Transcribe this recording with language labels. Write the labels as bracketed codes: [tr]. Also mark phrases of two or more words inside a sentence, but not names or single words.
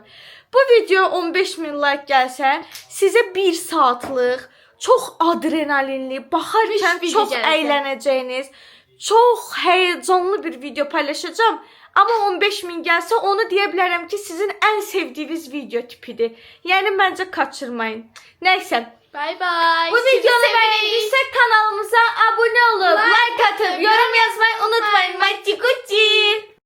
[az] Bu video 15 min like gəlsə, sizə 1 saatlıq çox adrenalinli, baxarkən video çox gələcək. əylənəcəyiniz, çox həyecanlı bir video paylaşacağam. Amma 15 min gəlsə onu deyə bilərəm ki, sizin ən sevdiyiniz video tipidir. Yəni məncə kaçırmayın. Nəysə, [en] Bye bye. [tr] bu videonu beğendiysek kanalımıza abone olup like atıp yorum yazmayı unutmayın. Mati Kuti.